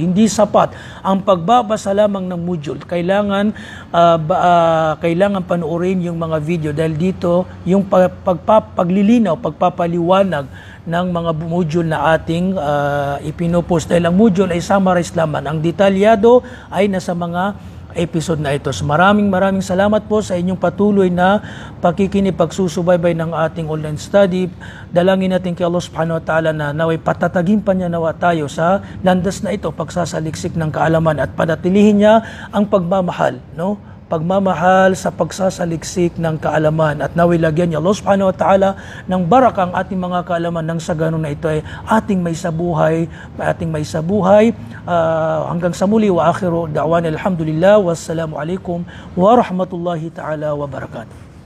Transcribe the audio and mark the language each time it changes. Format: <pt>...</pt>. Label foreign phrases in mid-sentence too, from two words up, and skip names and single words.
<tl>Hindi sapat ang pagbabasa lamang ng module. Kailangan panoorin yung mga video dahil dito yung paglilinaw, pagpapaliwanag ng mga module na ating ipinopost. Dahil ang module ay summarize lamang. Ang detalyado ay nasa mga episode na ito. So maraming salamat po sa inyong patuloy na pakikinig, pagsusubaybay ng ating online study. Dalangin natin kay Allah</tl> <ar>سبحانه وتعالى</ar> <tl>na naway patatagin pa niya nawa tayo sa landas na ito, pagsasaliksik ng kaalaman, at panatilihin niya ang pagmamahal, no? Pagmamahal sa pagsasaliksik ng kaalaman, at naway lagyan niya Allah</tl> <ar>سبحانه وتعالى</ar> <tl>ng baraka ang ating mga kaalaman, nang sa ganun na ito ay ating may sabuhay, hanggang sa muli.</tl> <ar>وآخر دعوانا الحمد لله، والسلام عليكم ورحمة الله تعالى وبركاته.</ar>